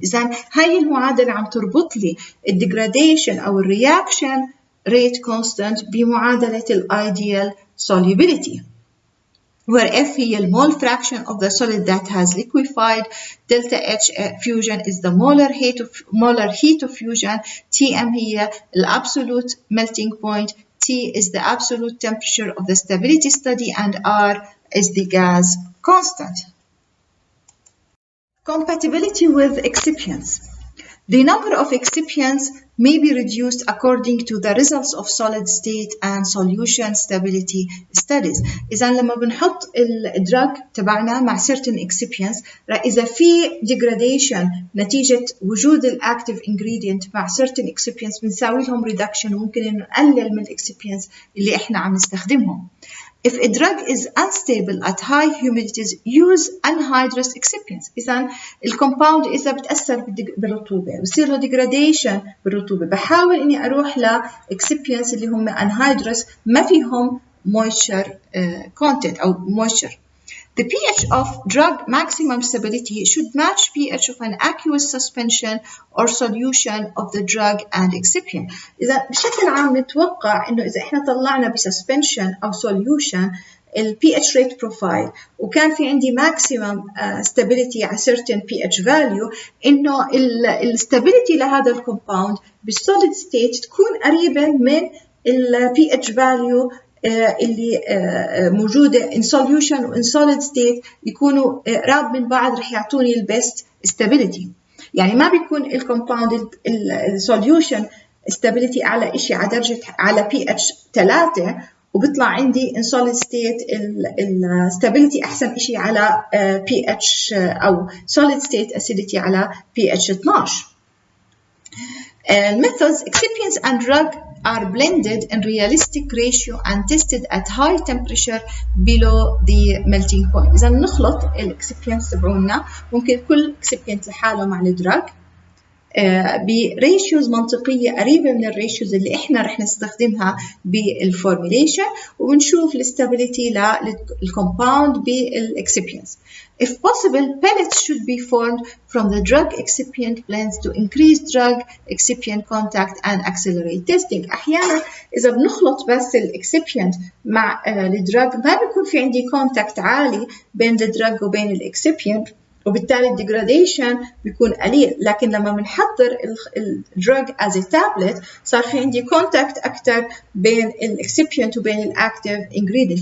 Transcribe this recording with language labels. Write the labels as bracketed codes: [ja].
[en] إذن هاي المعادلة عم تربط لي الديجراديشن أو الرياكشن rate constant بمعادلة ideal solubility, where F هي the mole fraction of the solid that has liquefied, delta H fusion is the molar heat of fusion, Tm هي the absolute melting point, T is the absolute temperature of the stability study, and R is the gas constant. Compatibility with excipients. The number of excipients may be reduced according to the results of solid state and solution stability studies. [ar] إذا لما بنحط الدراج تبعنا مع certain excipients إذا في degradation نتيجة وجود الactive ingredient مع certain excipients بنساوي لهم reduction وممكن إنه نقلل من excipients اللي إحنا عم نستخدمهم. [en] If a drug is unstable at high humidities, use anhydrous excipients. [ar] إذا الكومباوند إذا بتأثر بالرطوبة بصير له degradation بالرطوبة بحاول إني أروح ل excipients اللي هم anhydrous ما فيهم moisture content أو moisture. [en] The pH of drug maximum stability should match pH of an aqueous suspension or solution of the drug and excipient. [ar] إذا بشكل عام نتوقع إنه إذا إحنا طلعنا بsuspension أو solution ال pH rate profile وكان في عندي maximum stability على certain pH value إنه ال stability لهذا الكومباوند بالsolid state تكون قريبة من ال pH value اللي موجودة in solution و in solid state يكونوا قراب من بعض رح يعطوني البست stability. يعني ما بيكون الكومباوند السوليوشن stability على إشي على درجة على pH 3 وبيطلع عندي in solid state stability أحسن إشي على pH أو solid state acidity على pH 12. [en] Methods excipients and drug are blended in realistic ratio and tested at high temperature below the melting point. [ar] إذا نخلط الexcipients تبعونا ممكن كل excipient لحاله مع الدراج بريشيوز منطقية قريبة من الريشيوز اللي إحنا رح نستخدمها بالفورميليشن ونشوف الاستابيليتي للكومباوند بالexcipients. [en] If possible, pellets should be formed from the drug excipient blends to increase drug excipient contact and accelerate testing. [ar] أحيانا إذا بنخلط بس الexcipient مع الدراج ما بيكون في عندي contact عالي بين الدراج وبين الexcipient وبالتالي الديجراديشن بيكون قليل. لكن لما بنحضر الدراج as a tablet صار في عندي كونتاكت أكتر بين الexcipient وبين الأكتيف ingredient.